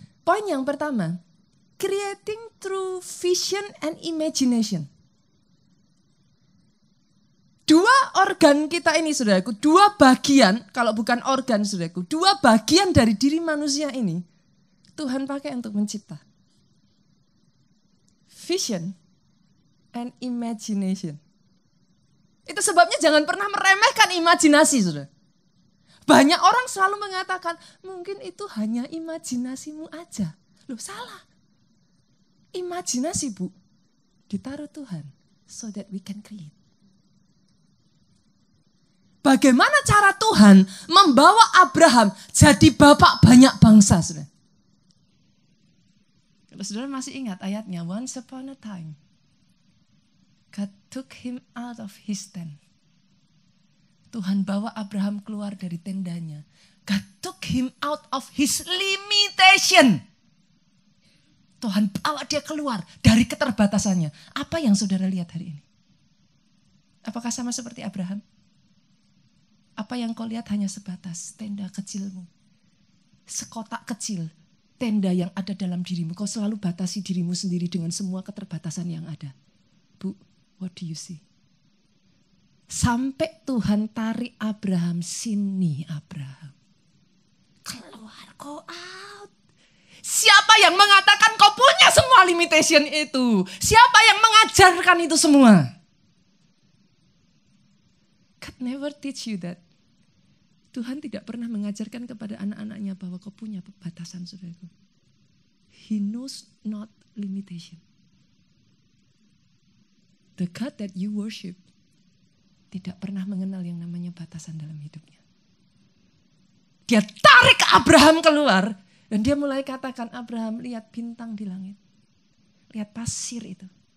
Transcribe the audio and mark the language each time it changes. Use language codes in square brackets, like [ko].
[id] Poin yang pertama, [en] creating through vision and imagination. [id] 2 organ kita ini saudaraku, 2 bagian, kalau bukan organ saudaraku, 2 bagian dari diri manusia ini Tuhan pakai untuk mencipta. [en] Vision and imagination. [id] Itu sebabnya jangan pernah meremehkan imajinasi, saudara. Banyak orang selalu mengatakan, mungkin itu hanya imajinasimu aja. Loh, salah. Imajinasi, Bu, ditaruh Tuhan, [en] so that we can create. [id] Bagaimana cara Tuhan membawa Abraham jadi bapak banyak bangsa, saudara? Kalau saudara masih ingat ayatnya, [en] once upon a time, God took him out of his tent. [id] Tuhan bawa Abraham keluar dari tendanya. [en] God took him out of his limitation. [id] Tuhan bawa dia keluar dari keterbatasannya. Apa yang saudara lihat hari ini? Apakah sama seperti Abraham? Apa yang kau lihat hanya sebatas tenda kecilmu? Sekotak kecil, tenda yang ada dalam dirimu. Kau selalu batasi dirimu sendiri dengan semua keterbatasan yang ada. Bu, [en] what do you see? [id] Sampai Tuhan tarik Abraham, sini Abraham. Keluar, [en] go out. [id] Siapa yang mengatakan kau punya semua limitation itu? Siapa yang mengajarkan itu semua? [en] God never teach you that. [id] Tuhan tidak pernah mengajarkan kepada anak-anaknya bahwa kau punya batasan, saudaraku. [en] He knows not limitation. The God that you worship [id] tidak pernah mengenal yang namanya batasan dalam hidupnya. Dia tarik Abraham keluar dan dia mulai katakan, Abraham, lihat bintang di langit. Lihat pasir itu.